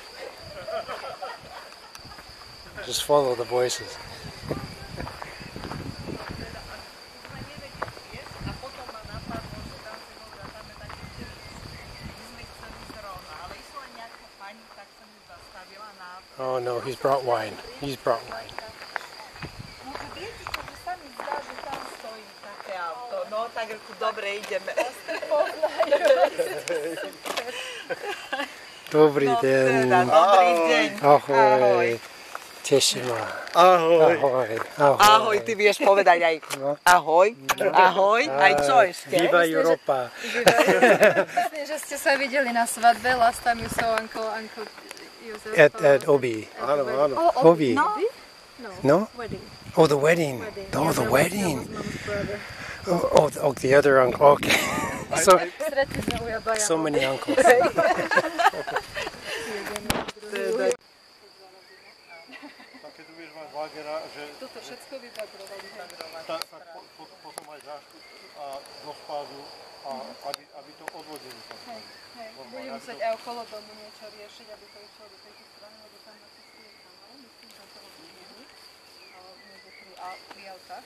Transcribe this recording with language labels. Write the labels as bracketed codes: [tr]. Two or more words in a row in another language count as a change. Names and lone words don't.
[en] Just follow the voices. Oh no, he's brought wine. He's brought wine. [sk] Dobrý deň. Dobrý deň. Ahoj. Teším ma. Ahoj. Ahoj. Ahoj, ty vieš povedať aj ahoj. Ahoj. Aj čo ešte? Viva Europa. Myslím, že ste sa videli na svadbe. [en] Last time you saw Uncle Josef. At Obi. [sk] Áno, áno. Obi. No? No? [en] Wedding. Oh, the wedding. Oh, the wedding. Oh, the other uncle. Okay. So many uncles. [sk] Toto všetko vybagrovali. Tak potom aj zášku a do spádu, aby to odvodili. Budem musieť aj okolo domu niečo riešiť, aby to išlo do tejto strany, lebo tam na cestu je kanál, myslím, tam to odvodili, niekde pri autách.